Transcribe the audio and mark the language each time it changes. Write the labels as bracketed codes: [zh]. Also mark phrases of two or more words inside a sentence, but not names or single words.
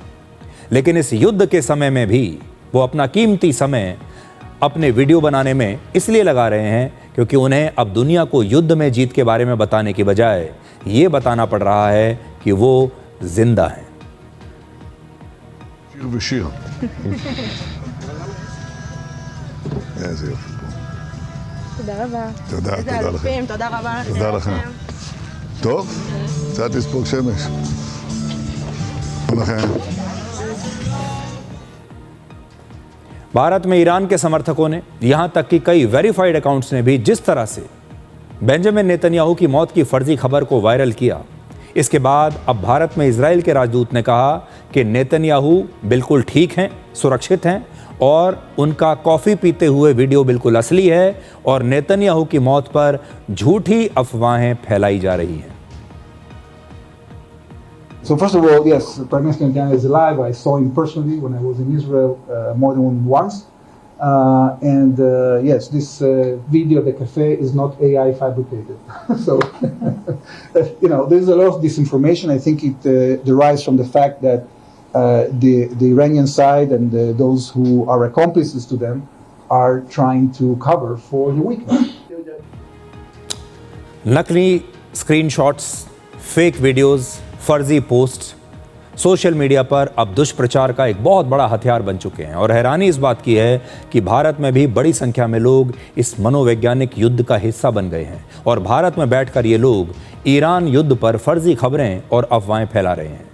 [hi] लेकिन इस युद्ध के समय में भी वो अपना कीमती समय अपने वीडियो बनाने में इसलिए लगा रहे हैं क्योंकि उन्हें अब दुनिया को युद्ध में जीत के बारे में बताने की बजाय ये बताना पड़ रहा है कि वो जिंदा हैं। [he] שיר ושיר. איזה יופי פה. תודה רבה. תודה, איזה תודה לכם. אלופים, תודה רבה. תודה לכם. טוב, קצת לספוג שמש. תודה לכם. [hi] भारत में ईरान के समर्थकों ने, यहाँ तक कि कई [en] verified accounts [hi] ने भी जिस तरह से बेंजामिन नेतन्याहू की मौत की फर्जी खबर को वायरल किया, इसके बाद अब भारत में इजराइल के राजदूत ने कहा कि नेतन्याहू बिल्कुल ठीक हैं, सुरक्षित हैं और उनका कॉफ़ी पीते हुए वीडियो बिल्कुल असली है और नेतन्याहू की मौत पर झूठी अफवाहें फैलाई जा रही हैं। [en] So first of all, yes, Prime Minister Netanyahu is alive. I saw him personally when I was in Israel more than once. Yes, this video of the cafe is not AI fabricated. So, there's a lot of disinformation. I think it derives from the fact that the Iranian side and those who are accomplices to them are trying to cover for the weakness. [hi] नकली स्क्रीनशॉट्स, [en] fake videos, [hi] फर्जी [en] post social media [hi] पर अब दुष्प्रचार का एक बहुत बड़ा हथियार बन चुके हैं। और हैरानी इस बात की है कि भारत में भी बड़ी संख्या में लोग इस मनोवैज्ञानिक युद्ध का हिस्सा बन गए हैं और भारत में बैठकर ये लोग ईरान युद्ध पर फर्जी खबरें और अफवाहें फैला रहे हैं।